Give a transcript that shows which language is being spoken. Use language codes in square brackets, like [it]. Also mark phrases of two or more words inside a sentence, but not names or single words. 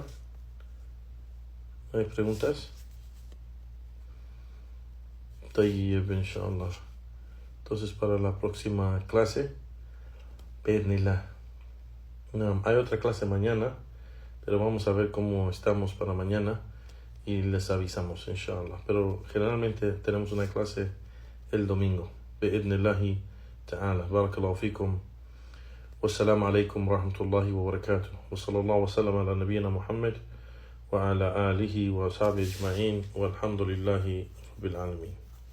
[es] ¿No hay preguntas? [ar] طيب, inshallah. [es] Entonces, para la próxima clase, bi'idhnillah. No, hay otra clase mañana, pero vamos a ver cómo estamos para mañana y les avisamos, inshallah. Pero generalmente tenemos una clase el domingo. [ar] بإذن الله تعالى. بارك الله فيكم. والسلام عليكم ورحمة الله وبركاته وصلى الله وسلم على نبينا محمد وعلى آله وصحبه أجمعين والحمد لله رب العالمين.